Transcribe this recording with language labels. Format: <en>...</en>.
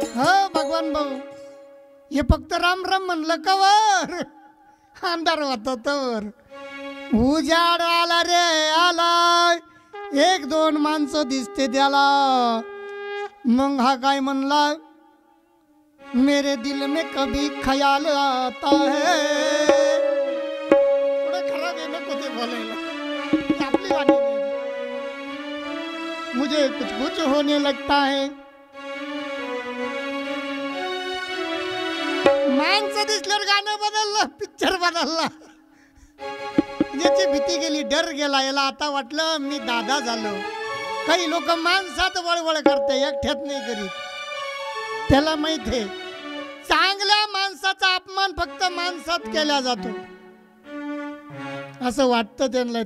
<mr>हा भगवान भाऊ, हे फक्त राम राम म्हणलं कवर अंधार होता तर. उजाड आला रे आला, एक दोन माणसं दिसते त्याला. मग हा काय म्हणला?</mr> <hi>मेरे दिल में कभी ख्याल आता है.</hi> <mr>थोडं खराब आहे नको ते बोलायला, आपली गाणी नाही.</mr> <hi>मुझे कुछ कुछ होने लगता है.</hi> <mr>माणसं दिसल्यावर गाणं बदललं, पिक्चर बदलला. याची भीती गेली, डर गेला. याला आता वाटलं मी दादा झालो. काही लोक माणसात वळवळ करते, एकट्यात नाही करीत. त्याला माहित आहे चांगल्या माणसाचा अपमान फक्त माणसात केला जातो. असं वाटतं त्यांना.</mr>